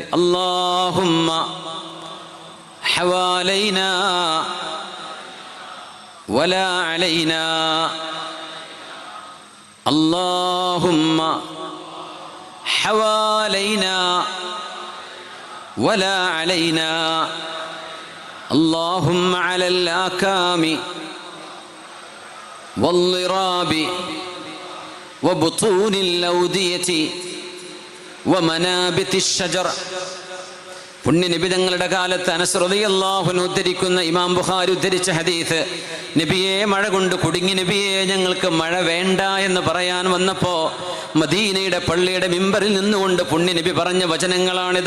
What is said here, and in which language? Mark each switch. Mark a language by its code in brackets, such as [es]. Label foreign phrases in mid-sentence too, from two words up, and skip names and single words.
[ar] اللهم حوالينا ولا علينا. اللهم حوالينا ولا علينا. اللهم على الآكام والضراب وبطون الأودية ومنابت الشجر. [ml] പുണ്യനബി തങ്ങളുടെ കാലത്ത് അനസ് [ar] رضي الله عنه [ml] ഉദ്ധരിക്കുന്ന, ഇമാം ബുഖാരി ഉദ്ധരിച്ച ഹദീസ്, നബിയെ മഴ കൊണ്ട് കുടുങ്ങി, നബിയെ ഞങ്ങൾക്ക് മഴ വേണ്ട എന്ന് പറയാൻ വന്നപ്പോൾ മദീനയുടെ പള്ളിയുടെ മിമ്പറിൽ നിന്നുകൊണ്ട് പുണ്യനബി പറഞ്ഞ വചനങ്ങളാണിത്.